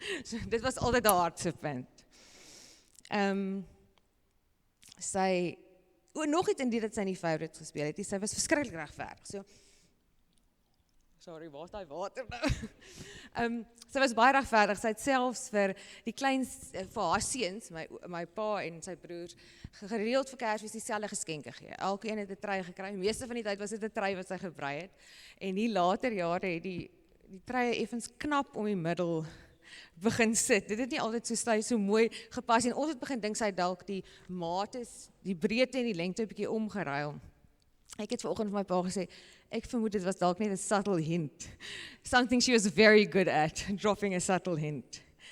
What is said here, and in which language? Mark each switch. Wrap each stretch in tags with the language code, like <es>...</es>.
<af>So dit was altyd haar hartsepunt. Sy, nog iets in die dat sy nie favorite gespeel het, sy was verskriklik regverdig. So, sorry, waar is daai water nou? Sy was baie regverdig, sy het selfs vir haar seuns, my pa en sy broers, gereeld vir Kersfees dieselfde geskenke gegee. Elkeen het 'n trui gekry, meeste van die tyd was dit 'n trui wat sy gebrei het. En die later jare het die truie effens knap om die middel begin sit. Dit het nie altyd so mooi gepas en ons het begin dink sy dalk die mate, die breedte en die lengte 'n bietjie omgeruil. Ek het vanoggend vir my pa gesê, ek vermoed dit was dalk net 'n</af> <en>subtle hint. Something she was very good at, dropping a subtle hint.</en>